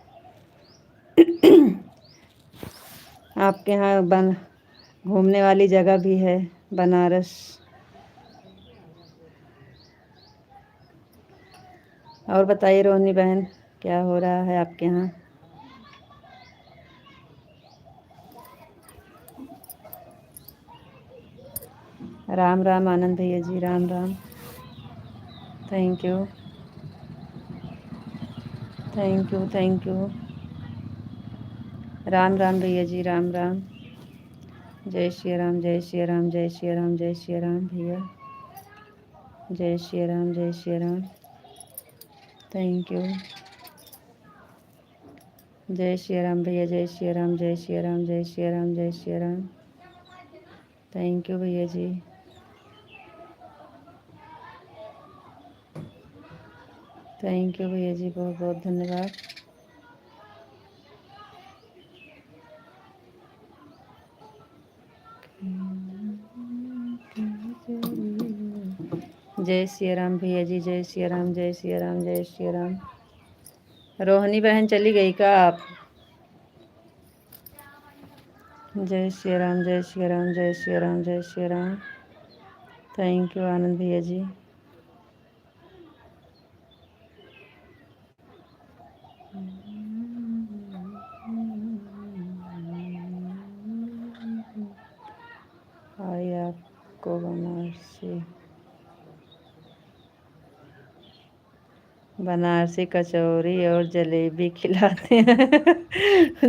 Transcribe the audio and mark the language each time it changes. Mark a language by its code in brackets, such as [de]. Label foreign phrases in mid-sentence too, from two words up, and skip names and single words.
[hi] आपके यहाँ घूमने वाली जगह भी है बनारस। और बताइए रोहनी बहन, क्या हो रहा है आपके यहाँ? राम राम आनंद भैया जी, राम राम, [en] thank you, thank you, thank you. [hi] राम राम भैया जी, राम राम, जय श्री राम, जय श्री राम, जय श्री राम, जय श्री राम भैया, जय श्री राम, जय श्री राम, [en] thank you. [hi] जय श्री राम भैया, जय श्री राम, जय श्री राम, जय श्री राम, जय श्री राम, [en] thank you [hi] भैया जी। [en] thank you [hi] भैया जी, बहुत बहुत धन्यवाद। जय सिया राम भैया जी, जय सिया राम, जय सिया राम, जय सिया राम। रोहिणी बहन चली गई का आप? जय सिया राम, जय सिया राम, जय सिया राम, जय सिया राम। [en] thank you [hi] आनंद भैया जी। आई आपको बनारसी कचौरी और जलेबी खिलाते हैं।